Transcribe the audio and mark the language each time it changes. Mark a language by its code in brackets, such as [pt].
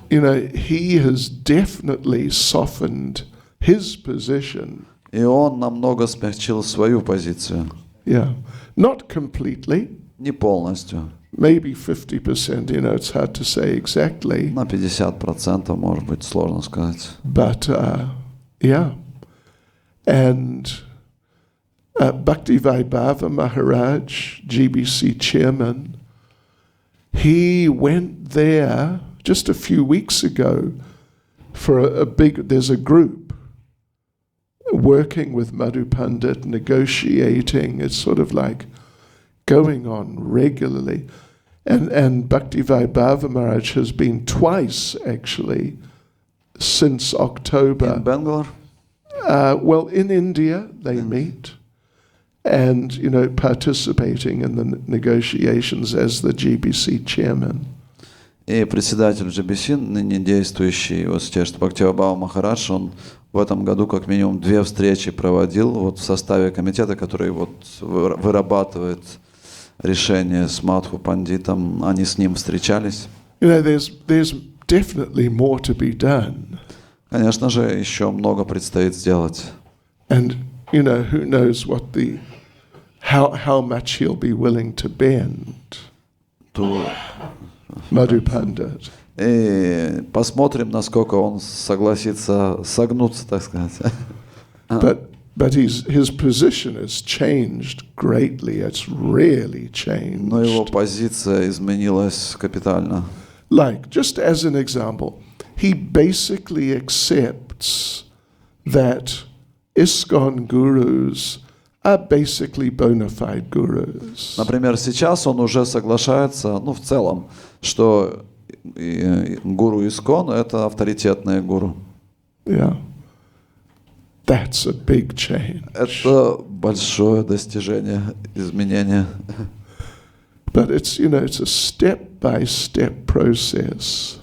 [en] You know, he has definitely softened his position. [ru] И он намного смягчил свою позицию. [en] Yeah. Not completely. [ru] Не полностью. [en] Maybe 50%, you know, it's hard to say exactly. [ru] На 50%, может быть, сложно сказать. [en] But, yeah. And Bhakti Vaibhava Maharaj, GBC chairman, he went there just a few weeks ago for there's a group working with Madhu Pandit, negotiating. It's sort of like going on regularly. And Bhakti Vaibhava Maharaj has been twice, actually, since October. In Bangalore? Well, in India, they meet. And, you know, participating in the negotiations as the GBC chairman. [ru] И председатель GBC, ныне действующий Васичештха Бхактивайбхава Махарадж, он в этом году как минимум 2 встречи проводил вот в составе комитета, который вот вырабатывает решение с Мадху Пандитом. Они с ним встречались. [en] You know, there's definitely more to be done. [ru] Конечно же, еще много предстоит сделать. [en] And, you know, who knows what how much he'll be willing to bend. Madhu Pandit. [ru] И посмотрим, насколько он согласится согнуться, так сказать. [en] But his position has changed greatly. It's really changed. [ru] Но его позиция изменилась капитально. [en] Like, just as an example, he basically accepts that ISKCON gurus are basically bona fide gurus. [ru] Например, сейчас он уже соглашается, ну, в целом, что гуру ISKCON — это авторитетные гуру. [en] Yeah. That's a big change. [ru] Это большое достижение, изменение. [en] But it's, you know, it's a step-by-step process.